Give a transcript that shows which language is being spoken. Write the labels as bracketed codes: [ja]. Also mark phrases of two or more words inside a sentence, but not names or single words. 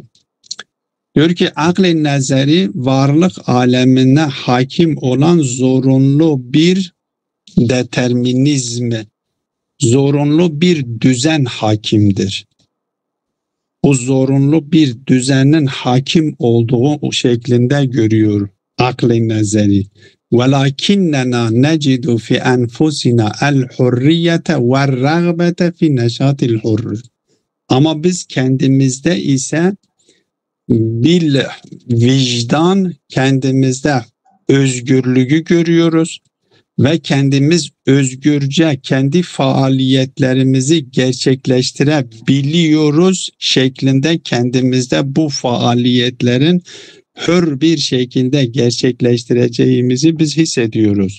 [tr] Diyor ki akl-i nazari varlık alemine hakim olan zorunlu bir determinizmi, zorunlu bir düzen hakimdir. O zorunlu bir düzenin hakim olduğu o şeklinde görüyor akl-i nazari. [ar] وَلَكِنَّنَا نَجِدُ فِي أَنْفُسِنَا الْحُرِّيَّةَ وَالرَّغْبَةَ فِي نَشَاطِ الْحُرِّ. [tr] Ama biz kendimizde ise [ar] بالوجدان, [tr] kendimizde özgürlüğü görüyoruz ve kendimiz özgürce kendi faaliyetlerimizi gerçekleştirebiliyoruz şeklinde kendimizde bu faaliyetlerin hür bir şekilde gerçekleştireceğimizi biz hissediyoruz.